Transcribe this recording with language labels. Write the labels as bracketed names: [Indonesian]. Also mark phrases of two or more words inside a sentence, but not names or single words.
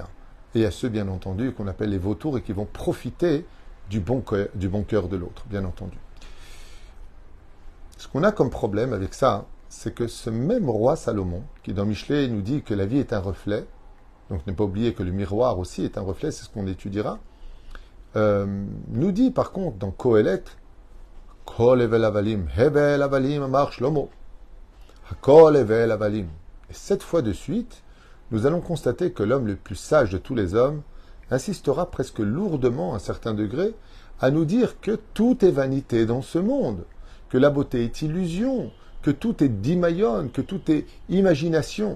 [French] Et il y a ceux, bien entendu, qu'on appelle les vautours et qui vont profiter du bon cœur de l'autre, bien entendu. Ce qu'on a comme problème avec ça, c'est que ce même roi Salomon, qui dans Michelet nous dit que la vie est un reflet, donc ne pas oublier que le miroir aussi est un reflet, c'est ce qu'on étudiera, nous dit par contre dans Kohelet, [Hebrew] הכל הבל הבלים, הבל הבלים אמר שלמה. הכל הבל הבלים. [French] Et 7 fois de suite, nous allons constater que l'homme le plus sage de tous les hommes insistera presque lourdement, à un certain degré, à nous dire que tout est vanité dans ce monde, que la beauté est illusion, que tout est dimayon, que tout est imagination.